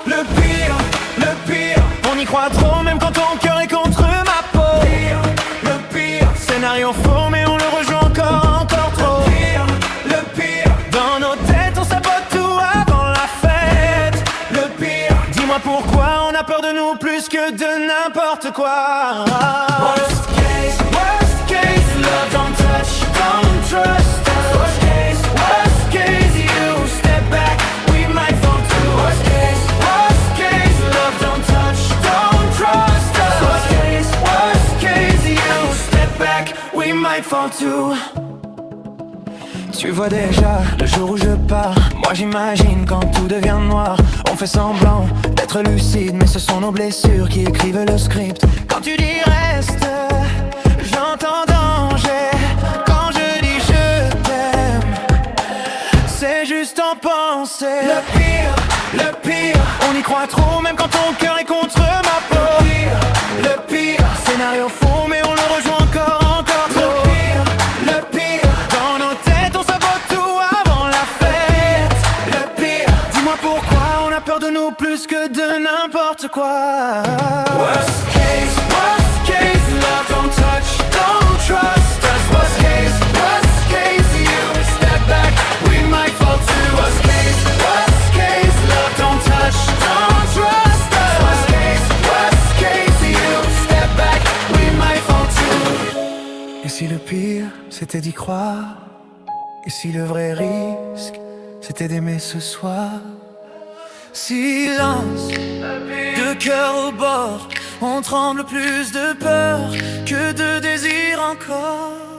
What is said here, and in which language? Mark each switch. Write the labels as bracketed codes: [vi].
[fr] Le pire, on y croit trop même quand ton cœur est contre ma peau. Le pire, scénario faux mais on le rejoue encore trop. Le pire, dans nos têtes on sabote tout avant la fête. Le pire, dis-moi pourquoi on a peur de nous plus que de n'importe quoi. [en] Worst case, love don't touch, don't trust us. Worst case, you step back, we might fall too. Worst case, love don't touch, don't trust us. Worst case, you step back, we might fall too. [fr] Tu vois déjà le jour où je pars. Moi j'imagine quand tout devient noir. On fait semblant d'être lucide, mais ce sont nos blessures qui écrivent le script. Quand tu dis reste, j'entends danger. Quand je dis je t'aime, c'est juste en pensée. Le pire, on y croit trop même quand ton cœur est contre ma peau. Le pire, scénario faux mais on le rejoint encore trop. Le pire, dans nos têtes on sabote tout avant la fête. Le pire, dis-moi pourquoi on a peur de nous plus que de n'importe quoi. [en] Worst case, love don't touch, don't trust us. Worst case, you step back, we might fall too. Worst case, love don't touch, don't trust us. Worst case, you step back, we might fall too. [fr] Et si le pire, c'était d'y croire? Et si le vrai risque, c'était d'aimer ce soir? Silence, de cœur au bord, on tremble plus de peur que de désir encore.